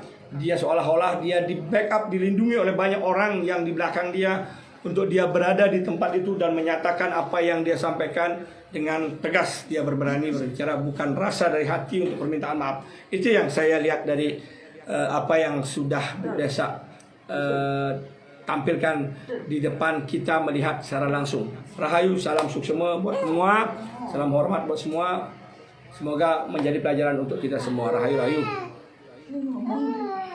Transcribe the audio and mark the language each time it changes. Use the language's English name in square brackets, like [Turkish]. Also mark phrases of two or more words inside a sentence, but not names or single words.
[Indonesian] Dia seolah-olah dia di backup, dilindungi oleh banyak orang yang di belakang dia untuk dia berada di tempat itu dan menyatakan apa yang dia sampaikan dengan tegas. Dia berani berbicara, bukan rasa dari hati untuk permintaan maaf. Itu yang saya lihat dari apa yang sudah Bu Desa tampilkan di depan kita melihat secara langsung. Rahayu, salam suksema buat semua, salam hormat buat semua. Semoga menjadi pelajaran untuk kita semua. Rahayu, rahayu.